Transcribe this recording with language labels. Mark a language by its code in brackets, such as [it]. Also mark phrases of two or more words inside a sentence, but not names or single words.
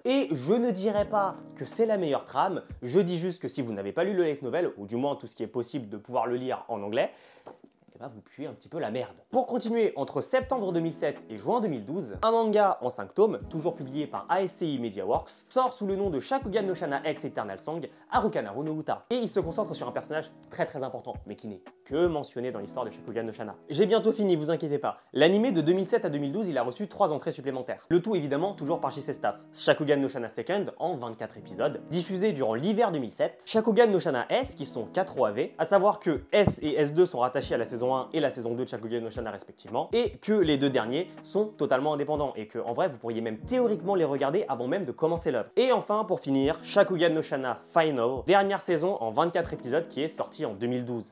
[fr] Et je ne dirais pas que c'est la meilleure trame, je dis juste que si vous n'avez pas lu le [en] light novel, [fr] ou du moins tout ce qui est possible de pouvoir le lire en anglais, vous puez un petit peu la merde. Pour continuer, entre septembre 2007 et juin 2012, un manga en 5 tomes, toujours publié par ASCI MediaWorks, sort sous le nom de Shakugan no Shana X Eternal Song Harukanaru no Uta. Et il se concentre sur un personnage très important, mais qui n'est que mentionné dans l'histoire de Shakugan no Shana. J'ai bientôt fini, vous inquiétez pas. L'animé de 2007 à 2012, il a reçu 3 entrées supplémentaires. Le tout évidemment toujours par JC Staff. Shakugan no Shana Second en 24 épisodes, diffusé durant l'hiver 2007. Shakugan no Shana S qui sont 4 OAV, à savoir que S et S2 sont rattachés à la saison 1 et la saison 2 de Shakugan no Shana respectivement, et que les 2 derniers sont totalement indépendants, et que en vrai vous pourriez même théoriquement les regarder avant même de commencer l'œuvre. Et enfin pour finir, Shakugan no Shana Final, dernière saison en 24 épisodes qui est sortie en 2012.